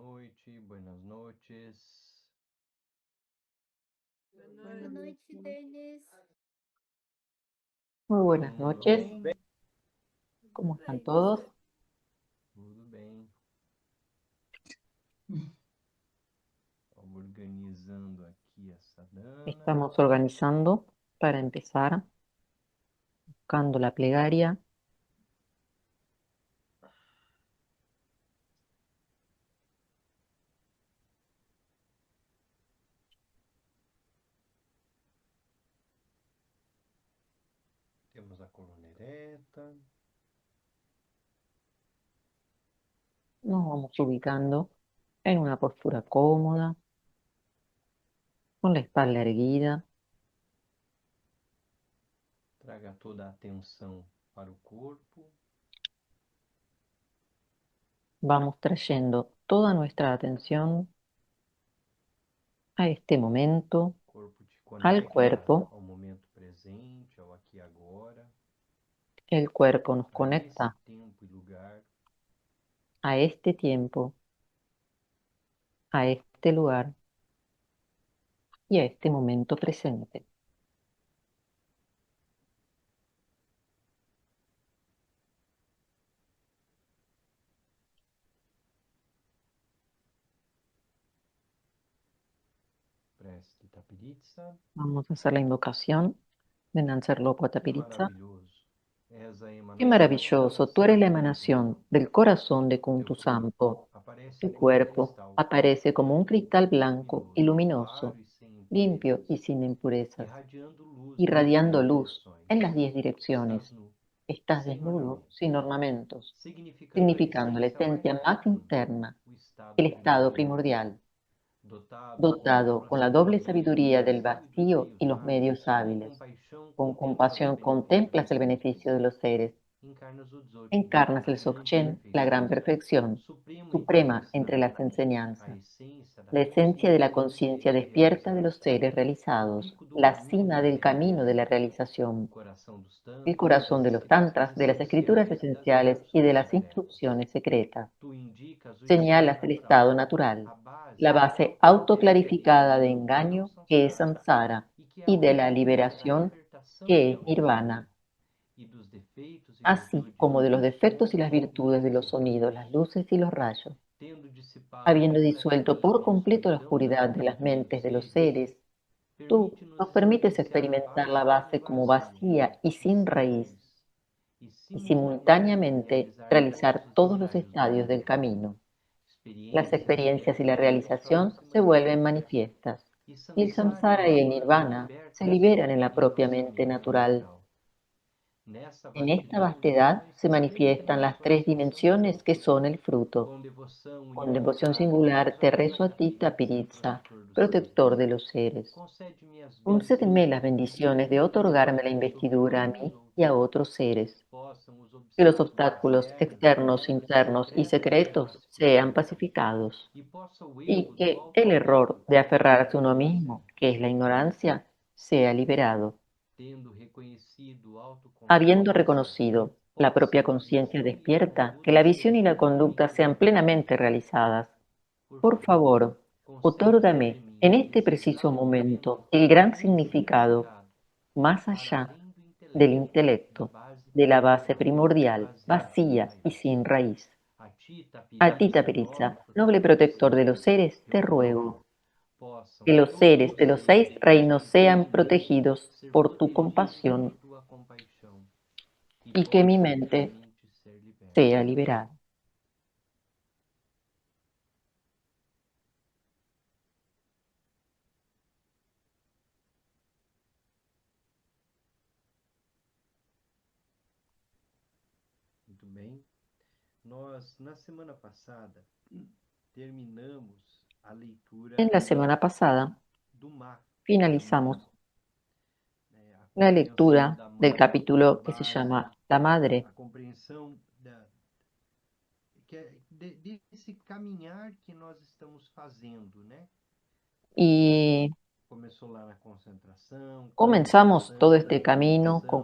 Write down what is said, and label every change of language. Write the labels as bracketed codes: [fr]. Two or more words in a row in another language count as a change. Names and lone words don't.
[pt] noite, [es] buenas noches. [pt] Boa noite, Denis. [es] Muy buenas [pt] Todo mundo [es] noches. [pt] bem? [es] ¿Cómo [pt] Bem, [es] están [pt] você? [es] todos? [pt] Tudo bem. Vamos organizando aqui essa dana. [es] Estamos organizando para empezar, buscando la plegaria. [pt] Temos a coluna ereta. [es] Nos vamos ubicando en una postura cómoda, con la espalda erguida. [pt] Traga toda a atenção para o corpo. [es] Vamos trayendo toda nuestra atención a este momento, [pt] O corpo te [es] al [pt] conecta [es] cuerpo. [pt] ao momento presente, ao aqui e agora. [es] El cuerpo nos [pt] A esse [es] conecta [pt] tempo e lugar. [es] a este tiempo, a este lugar y a este momento presente. [pt] Prece de Tapiritsa. [es] Vamos a hacer la invocación de Nanserlopo [pt] Que [es] Tapiritsa. [pt] maravilhoso. És a [es] Qué [pt] emanação [es] maravilloso, tú eres la emanación del corazón de [pt] Teu [es] Kuntu [pt] corpo [es] Sampo. [pt] aparece [es] Tu [pt] como um [es] cuerpo [pt] cristal [es] aparece como un cristal blanco y [pt] claro luminoso, e sem [es] limpio y [pt] impurezas, [es] sin impurezas, [pt] irradiando luz [es] irradiando [pt] nas 10 [es] luz [pt] direções. [es] en las 10 [pt] Estás [es] direcciones. [pt] nu, [es] Estás [pt] sem [es] desnudo, [pt] ornamentos, [es] sin ornamentos, [pt] significando a [es] significando la [pt] essência mais [es] esencia más [pt] profunda, [es] interna, [pt] o estado [es] el estado [pt] primordial, [es] primordial, [pt] dotado [es] dotado con la doble sabiduría del [pt] vacío e dos [es] vacío y [pt] meios [es] los [pt] hábeis, [es] medios [pt] com [es] hábiles. [pt] compaixão [es] Con [pt] contemplas o [es] compasión [pt] benefício [es] contemplas [pt] dos [es] el [pt] seres, [es] beneficio de los seres. [pt] encarnas o Dzogchen, [es] Encarnas [pt] a [es] el [pt] grande [es] Dzogchen, la gran [pt] perfeição, [es] perfección, suprema entre las [pt] a [es] enseñanzas, [pt] essência da [es] la esencia de la [pt] consciência dos [es] conciencia [pt] seres [es] despierta de los [pt] realizados, [es] seres [pt] o [es] realizados, [pt] pico do [es] la [pt] caminho [es] cima [pt] da [es] del camino de la [pt] realização, o [es] realización, [pt] coração dos [es] el [pt] tantras, [es] corazón [pt] das [es] de los [pt] escrituras [es] tantras, de las escrituras [pt] essenciais e das [es] esenciales y de [pt] instruções [es] las [pt] secretas. [es] instrucciones secretas. [pt] Tu indicas o estado [es] Señalas el [pt] natural, [es] estado natural, [pt] a [es] la [pt] base [es] base [pt] autoclarificada de [es] autoclarificada de [pt] engaño, que é o [es] engaño que es samsara [pt] e que é a [es] y de la [pt] origem da [es] liberación [pt] libertação e [es] que es [pt] autonomia, [es] nirvana, [pt] e dos defeitos e [es] así [pt] virtudes [es] como de los [pt] dos [es] defectos y [pt] sons, [es] las virtudes de los [pt] luzes e [es] sonidos, las luces y los rayos. [pt] tendo dissipado [es] Habiendo disuelto por [pt] completamente a [es] completo la [pt] escuridão da [es] oscuridad de las [pt] mente dos [es] mentes de los [pt] seres, [es] seres, tú [pt] permite-nos [es] nos permites [pt] experienciar a [es] experimentar la [pt] base como [es] base como [pt] vazia [es] vacía y [pt] e [es] sin [pt] sem [es] raíz, [pt] raiz, e [es] y [pt] simultaneamente [es] simultáneamente [pt] realizar [es] realizar todos los [pt] todos os [es] estadios del [pt] estágios do caminho. [es] camino. Las [pt] Experiências [es] experiencias y la [pt] e [es] realización [pt] realizações se [es] se vuelven [pt] manifestam, [es] manifiestas, [pt] e [es] y el [pt] samsara e [es] samsara y el [pt] nirvana [es] nirvana se [pt] libertam-se [es] liberan en la [pt] em [es] propia [pt] nossa [es] mente [pt] mente [es] natural. [pt] natural. Nessa [es] En esta [pt] vastidão, os [es] vastedad [pt] três [es] se manifiestan las tres dimensiones que son el fruto. Con devoción singular te rezo a ti, Tapiritsa, protector de los seres. [pt] concede-me as [es] Concédeme [pt] bênçãos [es] las [pt] de [es] bendiciones de otorgarme la investidura a mí y a otros seres. [pt] possam os [es] Que los [pt] obstáculos [es] obstáculos externos, internos y secretos sean pacificados. [pt] e possa o [es] Y [pt] erro do [es] que el error de aferrarse a uno [pt] autoconhecimento, [es] mismo, que es la ignorancia, sea liberado. [pt] tendo reconhecido o [es] Habiendo [pt] autocontrole, [es] reconocido la [pt] possa [es] propia [pt] a [es] conciencia [pt] visão e a [es] despierta, que [pt] conduta [es] la visión y [pt] sejam [es] la conducta sean plenamente realizadas. [pt] Por [es] Por favor, [pt] favor, concede [es] otórgame [pt] sobre mim [es] en este [pt] esse [es] preciso [pt] exato [es] momento [pt] momento [es] el gran [pt] um [es] significado [pt] significado [es] más [pt] para [es] allá [pt] além [es] del [pt] da [es] intelecto, [pt] base [es] de la base [pt] primordial, [es] primordial, [pt] vazia e sem [es] vacía y [pt] raiz. [es] sin raíz. [pt] A ti, [es] A ti, [pt] Tapiritsa, [es] Tapiritza, noble protector de los seres, te [pt] eu [es] ruego [pt] possam [es] que los [pt] todos [es] seres [pt] os [es] de los 6 [pt] seres [es] reinos sean [pt] ser [es] protegidos por tu [pt] protegidos por [es] compasión [pt] tua compaixão [es] y que mi [pt] possa [es] mente [pt] minha mente ser liberta. [es] sea liberada. [pt] Muito bem. Nós, na semana passada, terminamos a leitura [es] En la semana pasada [pt] do Má, [es] finalizamos [pt] a [es] la [pt] compreensão [es] lectura [pt] da [es] del [pt] mãe, da [es] capítulo que se [pt] base, [es] llama La Madre [pt] a compreensão desse caminhar que nós estamos fazendo, né? [es] y [pt] Começou lá na concentração, [es] comenzamos todo [pt] na [es] este camino con